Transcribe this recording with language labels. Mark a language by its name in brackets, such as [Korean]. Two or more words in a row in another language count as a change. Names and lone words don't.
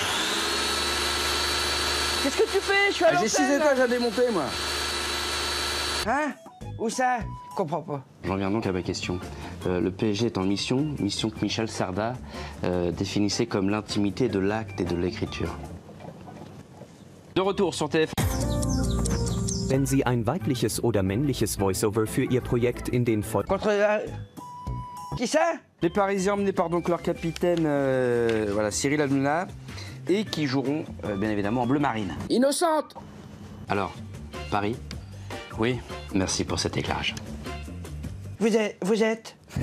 [French] Qu'est-ce que tu fais? Je suis à l'antenne. J'ai 6 étages à démonter, moi. Hein? Où ça? Je comprends pas. J'en viens donc à ma question. Le PSG est en mission que Michel Sarda définissait comme l'intimité de l'acte et de l'écriture. De retour sur TF1. [German] Wenn Sie ein weibliches oder männliches Voiceover für Ihr Projekt in den [French] Contre... Qui ça? Les Parisiens emmenés par donc leur capitaine voilà, Cyril Hanouna et qui joueront bien évidemment en bleu marine. Innocente. Alors, Paris? Oui, merci pour cet éclairage. Vous êtes